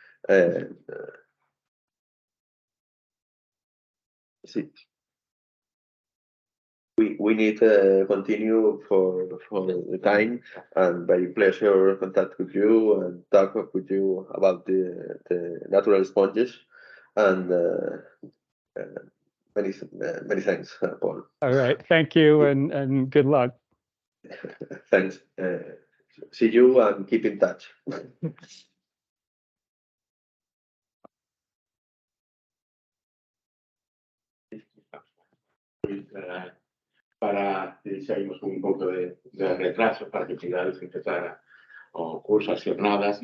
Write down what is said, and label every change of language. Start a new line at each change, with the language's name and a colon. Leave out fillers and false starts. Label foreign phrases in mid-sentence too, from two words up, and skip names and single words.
English: See, we need to continue for the time, and very pleasure contact with you and talk with you about the natural sponges, and many thanks, Paul. All right, thank you, and good luck. Thanks. See you and keep in touch.
Galician: Para saímos un pouco de retraso para que podáis empezar o curso, as jornadas.